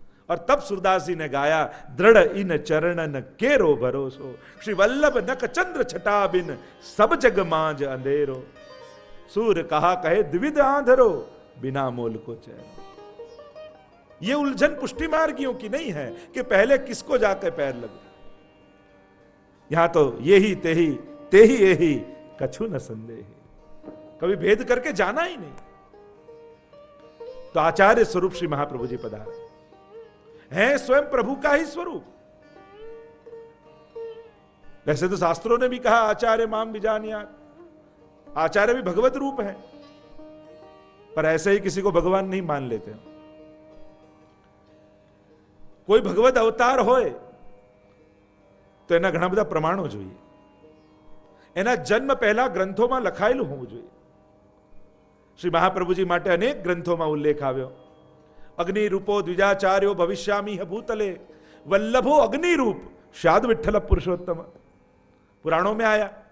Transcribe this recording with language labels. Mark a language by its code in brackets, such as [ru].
[hi] और तब सूरदास जी ने गाया, [bra] दृढ़ इन चरणन केरो भरोसो, श्री वल्लभ नक चंद्र छटा बिन सब जग मांझ अंधेरो. सूर कहा कहे द्विविध आंधरो, बिना मोल को चेहरो. [hi] ये उलझन पुष्टि मार्गियों की नहीं है कि पहले किसको जाकर पैर लगे. यहां तो [bra] ये ही ते ही कछु न संदेह. [hi] कभी भेद करके जाना ही नहीं. तो आचार्य स्वरूप श्री महाप्रभु जी पधारे हैं, स्वयं प्रभु का ही स्वरूप. वैसे तो शास्त्रों ने भी कहा [sa] आचार्य माम विजानियात, [hi] आचार्य भी भगवत रूप है, पर ऐसे ही किसी को भगवान नहीं मान लेते हैं. [gu] કોઈ ભગવદ અવતાર હોય તો એના ઘણા બધા પ્રમાણો જોઈએ. એના જન્મ પહેલા ગ્રંથોમાં લખાયેલું હોવું જોઈએ. શ્રી મહાપ્રભુજી માટે અનેક ગ્રંથોમાં ઉલ્લેખ આવ્યો. [sa] અગ્નિ રૂપો દ્વિજાચાર્યો ભવિષ્યામી ભૂતલે, વલ્લભો અગ્નિ રૂપ શાદ વિઠ્ઠલ પુરુષોત્તમ. પુરાણો [hi] में आया.